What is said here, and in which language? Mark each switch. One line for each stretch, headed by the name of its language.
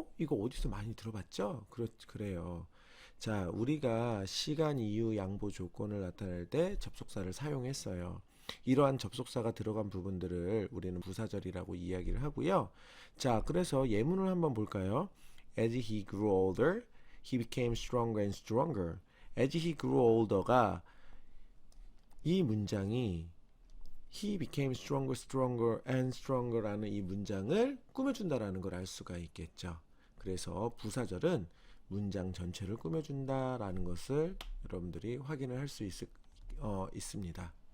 Korean: 이거 어디서 많이 들어봤죠? 그래요. 자, 우리가 시간, 이유, 양보, 조건을 나타낼 때 접속사를 사용했어요. 이러한 접속사가 들어간 부분들을 우리는 부사절이라고 이야기를 하고요. 자, 그래서 예문을 한번 볼까요?
English: As he grew older, he became stronger and stronger. As he grew older가
Korean: 이 문장이
English: he became stronger, stronger and stronger라는
Korean: 이 문장을 꾸며준다라는 걸 알 수가 있겠죠. 그래서 부사절은 문장 전체를 꾸며준다라는 것을 여러분들이 확인을 할 수 있습니다.